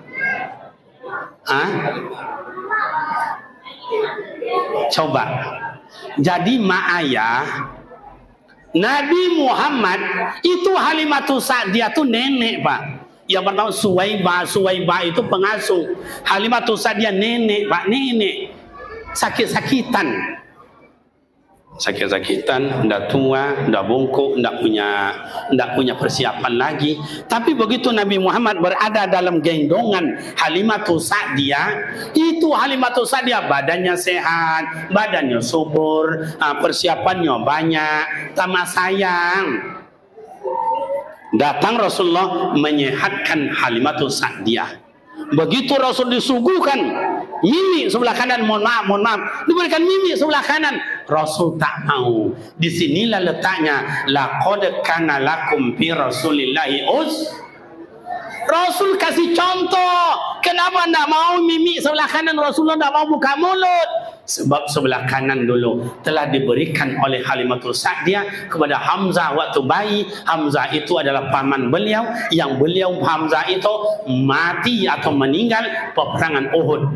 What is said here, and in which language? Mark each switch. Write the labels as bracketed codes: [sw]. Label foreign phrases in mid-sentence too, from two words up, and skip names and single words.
[id] Coba. Jadi mak ayah Nabi Muhammad itu Halimatus Sa'diyah tuh nenek, Pak. Yang pertama Suwaibah. Suwaibah itu pengasuh. Halimatus Sa'diyah nenek, pak nenek. Sakit-sakitan. Sakit-sakitan, ndak tua, ndak bungkuk, ndak punya persiapan lagi. Tapi begitu Nabi Muhammad berada dalam gendongan Halimatus Sa'diyah, itu Halimatus Sa'diyah badannya sehat, badannya subur, persiapannya banyak, tamat sayang. Datang Rasulullah menyehatkan Halimatus Sa'diyah. Begitu Rasul disuguhkan mimi sebelah kanan, mohon maaf, diberikan mimi sebelah kanan, Rasul tak mau. Disinilah letaknya [ar] لقد كان لكم في رسول الله [id] Rasul kasih contoh. Kenapa tidak mau mimi sebelah kanan? Rasulullah tidak mau buka mulut. Sebab sebelah kanan dulu telah diberikan oleh Halimatus Sa'diyah kepada Hamzah waktu bayi. Hamzah itu adalah paman beliau, yang beliau Hamzah itu mati atau meninggal peperangan Uhud.